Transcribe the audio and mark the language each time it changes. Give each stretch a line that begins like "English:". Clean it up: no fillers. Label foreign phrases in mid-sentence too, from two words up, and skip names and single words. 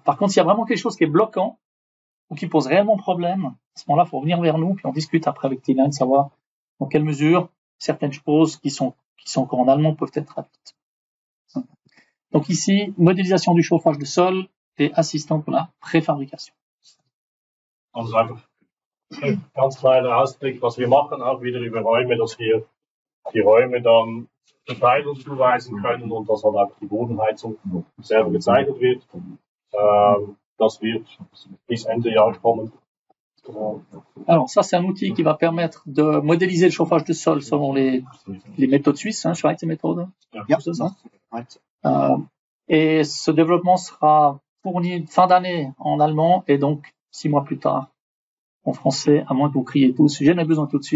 French: Par contre, s'il y a vraiment quelque chose qui est bloquant ou qui pose réellement problème, à ce moment-là, il faut revenir vers nous, puis on discute après avec Teamline, savoir dans quelle mesure certaines choses qui sont encore en allemand peuvent être traduites. Donc ici, modélisation du chauffage de sol et assistant pour la préfabrication.
German: Also einfach ein ganz kleiner Ausblick, was wir machen, auch wieder über Räume, dass wir die Räume dann Verteilung zuweisen können und dass halt auch die Bodenheizung selber gezeichnet wird. Das wird bis Ende Jahr kommen.
French: Alors ça, c'est un outil qui va permettre de modéliser le chauffage de sol selon les méthodes suisses, Schweizer méthode. Et ce développement sera fourni fin d'année en allemand et donc 6 mois plus tard en français, à moins que vous criez tous. J'en ai besoin tout de suite.